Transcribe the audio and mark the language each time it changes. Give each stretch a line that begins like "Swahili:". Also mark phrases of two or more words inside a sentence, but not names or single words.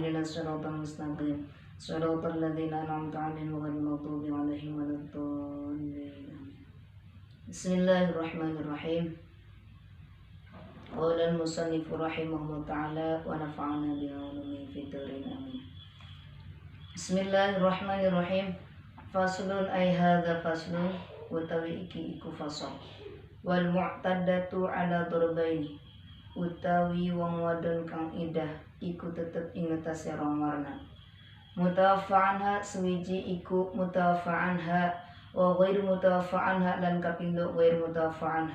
Arabic: اهدنا الصراط المستقيم صراط الذين أنعمت عليهم غير المغضوب عليهم ولا الضالين. بسم الله الرحمن الرحيم قال المصنف رحمه الله تعالى ونفعنا بعلومه في الدارين آمين. بسم الله الرحمن الرحيم. فصل أي هذا فصل
Javanese: utawi iki iku fasal.
Arabic: والمعتدة على ضربين.
Javanese: Utawi wong wadon kang iddah iku tetep ing ngatasi rong warna. Mutawafa'anha suwiji iku mutawafa'anha
Arabic: وغير المتوفى عنها
Javanese: lan kapindo
Arabic: غير المتوفى عنها.